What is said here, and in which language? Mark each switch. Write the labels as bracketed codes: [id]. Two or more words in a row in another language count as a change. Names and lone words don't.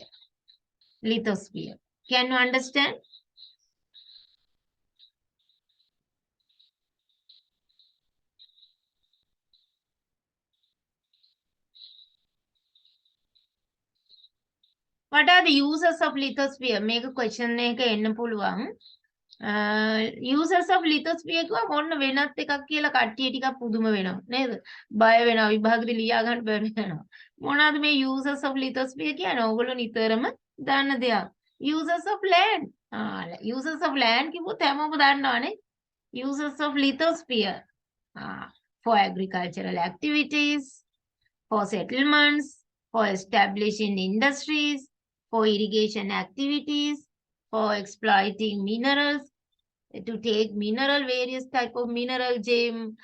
[en] Lithosphere. Can you understand? What are the uses of lithosphere? Make a question [si] එක එන්න පුළුවන්. [en] Users of lithosphere [si] කිව්වා මොන්න වෙනත් එකක් කියලා කට්ටිය ටිකක් පුදුම වෙනවා නේද? බය වෙනවා විභාගෙදි ලියා ගන්න බැරි වෙනවා. මොනවාද මේ [en] users of lithosphere [si] කියන්නේ? ඕගොල්ලෝ නිතරම දන්න දෙයක්. [en] Users of land. Users of land [si] කිව්වොත් හැමෝම දන්නවනේ. [en] Users of lithosphere. For agricultural activities, for settlements, for establishing industries, for irrigation activities, for exploiting minerals, to take mineral, various type of mineral, gem,